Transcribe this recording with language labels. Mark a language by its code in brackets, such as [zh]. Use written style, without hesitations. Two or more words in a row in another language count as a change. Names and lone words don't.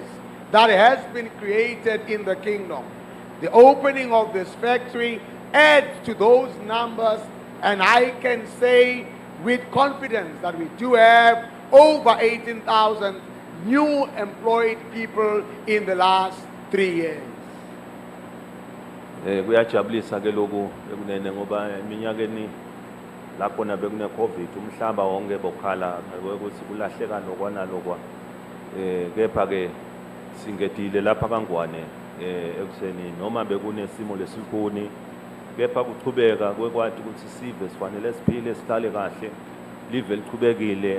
[en] That has been created in the kingdom. The opening of this factory adds to those numbers, and I can say with confidence that we do have over 18,000 new employed people in the last 3 years. [ss] Kuyajabulisa ke lokho bekunene ngoba eminyakeni lapho na bekune COVID umhlaba wonke bokhala ukuthi kulahleka lokwana lokwa kepha ke singetile lapha kaNgwane ekuseni noma bekunesimo lesikhuni kepha kuchubeka kwekwathi ukuthi sive sifanele siphile sihlale kahle live lichubekile